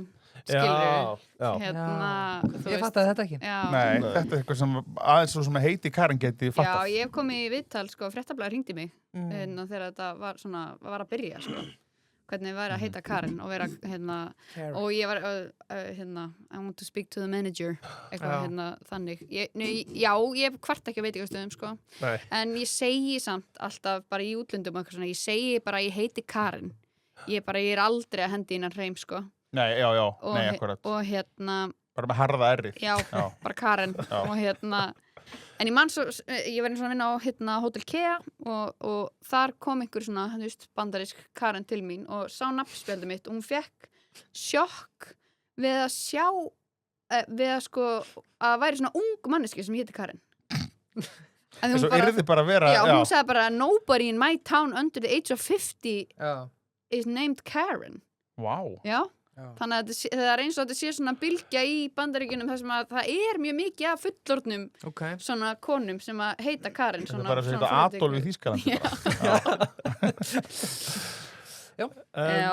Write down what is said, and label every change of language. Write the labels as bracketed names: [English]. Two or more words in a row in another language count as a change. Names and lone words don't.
[Icelandic] Skilur Ég fattaði þetta ekki Nei, þetta er eitthvað sem aðeins svo sem heiti Karen geti fattað Já, ég hef komið í viðtal, sko, Fréttablaðið hringdi mig þegar þetta var að byrja, sko hvernig væri að heita Karen og vera, og ég var [English] I want to speak to the manager [Icelandic] eitthvað, þannig ég kvart ekki að veitingastöðum, sko en ég segi samt alltaf bara í útlöndum eitthvað svona, ég segi bara ég heiti Karen ég er aldrei að hendi innan hreim, sko Nei, nei, akkurat og bara með harða errið já, bara Karen og en ég man svo, ég var eins og að vinna á Hotel Kea og þar kom einhver svona, bandarísk Karen til mín og sá nafnspjaldið mitt og hún fekk sjokk við að sjá við að sko, að væri svona ung manneski sem héti Karen Svo yrði bara að vera Já, hún sagði bara [English] nobody in my town under the age of 50 is named Karen [Icelandic] Wow Já Þannig að það er eins og þetta sé svona bylgja í Bandaríkjunum þar sem að það er mjög mikið af fullorðnum svona konum sem að heita Karen Þetta er bara að heita Adolf í Þýskalandi Já